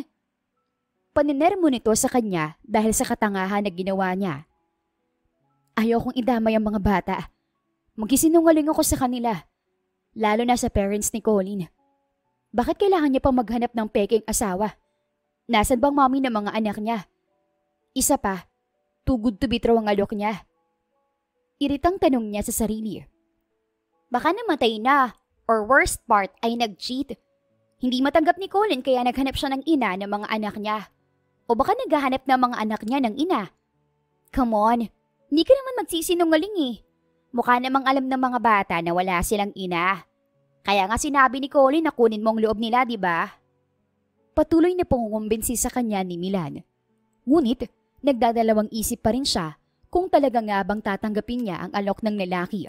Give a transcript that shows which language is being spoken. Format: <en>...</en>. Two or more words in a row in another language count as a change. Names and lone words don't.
<tl>Paniner mo nito sa kanya dahil sa katangahan na ginawa niya. Ayokong idamay ang mga bata. Magsisinungaling ako sa kanila. Lalo na sa parents ni Colin. Bakit kailangan niya pang maghanap ng peking asawa? Nasaan bang mami ng mga anak niya? Isa pa,</tl> <en>too good to be true</en> <tl>ang alok niya. Iritang tanong niya sa sarili. Baka namatay na,</tl> <en>or worst part</en> <tl>ay nag-cheat. Hindi matanggap ni Colin kaya naghanap siya ng ina ng mga anak niya. O baka naghahanap ng mga anak niya ng ina.</tl> <en>Come on,</en> <tl>hindi ka naman magsisinungaling eh. Mukha namang alam ng mga bata na wala silang ina. Kaya nga sinabi ni Colin na kunin mong loob nila, di ba? Patuloy na pangungumbinsi sa kanya ni Milan. Ngunit, nagdadalawang isip pa rin siya kung talaga nga bang tatanggapin niya ang alok ng lalaki.</tl>